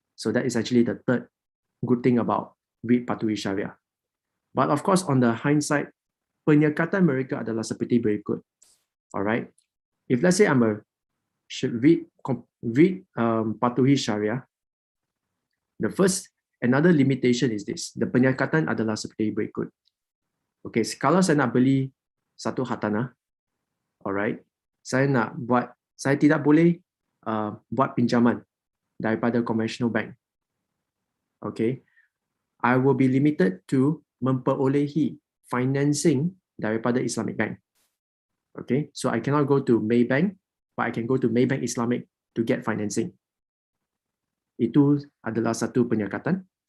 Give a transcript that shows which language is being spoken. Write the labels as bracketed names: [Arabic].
[English] So that is actually the third good thing about REIT patuhi Syariah. But of course, on the hindsight, [Malay] penyekatan mereka adalah seperti berikut. [English] Alright, if let's say I'm a REIT patuhi Syariah, another limitation is this. [Malay] The penyekatan adalah seperti berikut. Okay, kalau saya nak beli satu hartanah, alright, saya tidak boleh buat pinjaman daripada [English] conventional bank. Okay, I will be limited to [Malay] memperolehi [English] financing [Malay] daripada [English] Islamic bank. Okay, so I cannot go to Maybank, but I can go to Maybank Islamic to get financing. [Malay] Itu adalah satu penyekatan.